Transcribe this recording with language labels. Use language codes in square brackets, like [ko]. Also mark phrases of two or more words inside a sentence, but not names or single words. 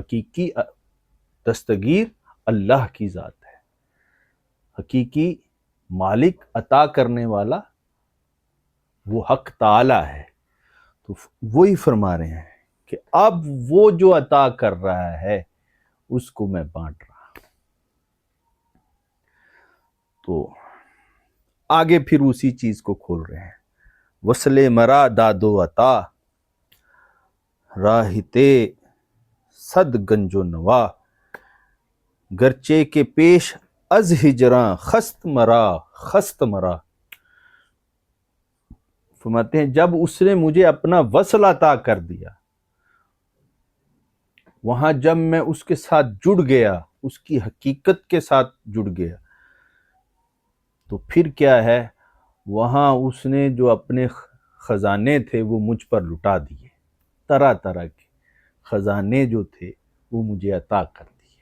[ur] حقیقی دستگیر اللہ کی ذات ہے، حقیقی مالک عطا کرنے والا وہ حق تعالی ہے۔ تو وہی فرما رہے ہیں کہ اب وہ جو عطا کر رہا ہے اس کو میں بانٹ رہا ہوں۔ تو آگے پھر اسی چیز کو کھول رہے ہیں، [fa] وصل مرا داد و عطا راہتے صد گنج و نوا، گرچے کے پیش از ہجراں خست مرا خست مرا۔ [ur] فرماتے ہیں جب اس نے مجھے اپنا وصل عطا کر دیا، وہاں جب میں اس کے ساتھ جڑ گیا، اس کی حقیقت کے ساتھ جڑ گیا، تو پھر کیا ہے؟ وہاں اس نے جو اپنے خزانے تھے وہ مجھ پر لٹا دیے، طرح طرح کے خزانے جو تھے وہ مجھے عطا کر دیے۔